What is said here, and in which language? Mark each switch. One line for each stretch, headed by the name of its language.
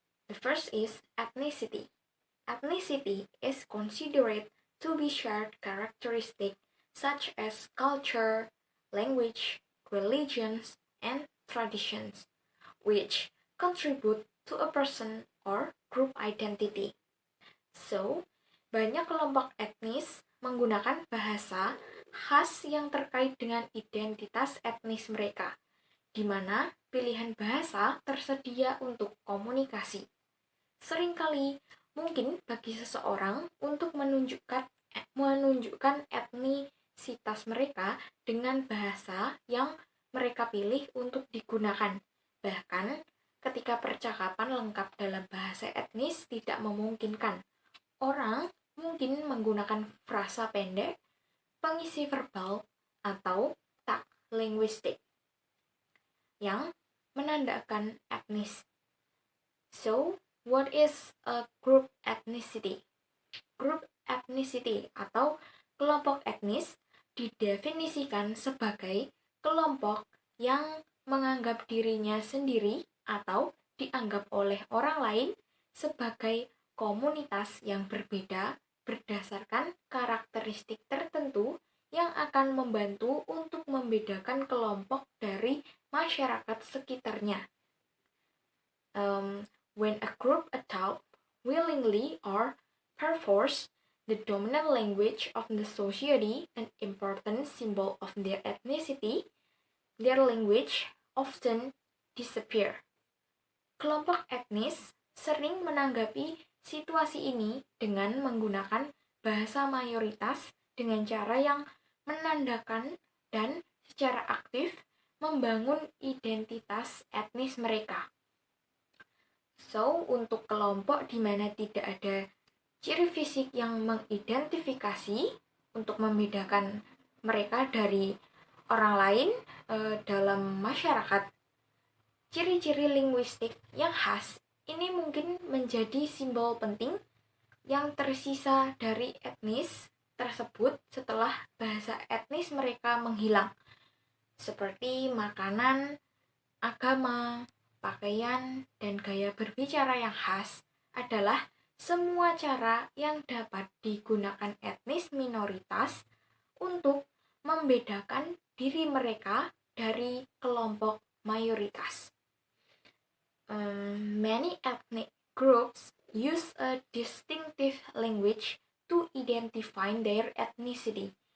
English: The first is ethnicity. Ethnicity is considered to be shared characteristics such as culture, language, religions, and traditions, which contribute to a person or group identity.
Indonesian: So, banyak kelompok etnis menggunakan bahasa khas yang terkait dengan identitas etnis mereka, di mana pilihan bahasa tersedia untuk komunikasi. Seringkali mungkin bagi seseorang untuk menunjukkan etnisitas mereka dengan bahasa yang mereka pilih untuk digunakan. Bahkan ketika percakapan lengkap dalam bahasa etnis tidak memungkinkan, orang mungkin menggunakan frasa pendek, pengisi verbal, atau tag linguistik yang menandakan etnis.
English: So, what is a group ethnicity?
Indonesian: Group ethnicity atau kelompok etnis didefinisikan sebagai kelompok yang menganggap dirinya sendiri atau dianggap oleh orang lain sebagai komunitas yang berbeda berdasarkan karakteristik tertentu yang akan membantu untuk membedakan kelompok dari masyarakat sekitarnya.
English: When a group adopt willingly or perforce the dominant language of the society, an important symbol of their ethnicity, their language often disappear.
Indonesian: Kelompok etnis sering menanggapi situasi ini dengan menggunakan bahasa mayoritas dengan cara yang menandakan dan secara aktif membangun identitas etnis mereka. So, untuk kelompok di mana tidak ada ciri fisik yang mengidentifikasi untuk membedakan mereka dari orang lain dalam masyarakat, ciri-ciri linguistik yang khas ini mungkin menjadi simbol penting yang tersisa dari etnis tersebut setelah bahasa etnis mereka menghilang, seperti makanan, agama, pakaian, dan gaya berbicara yang khas adalah semua cara yang dapat digunakan etnis minoritas untuk membedakan diri mereka dari kelompok mayoritas.
English: Many ethnic groups use a distinctive language to identify their ethnicity.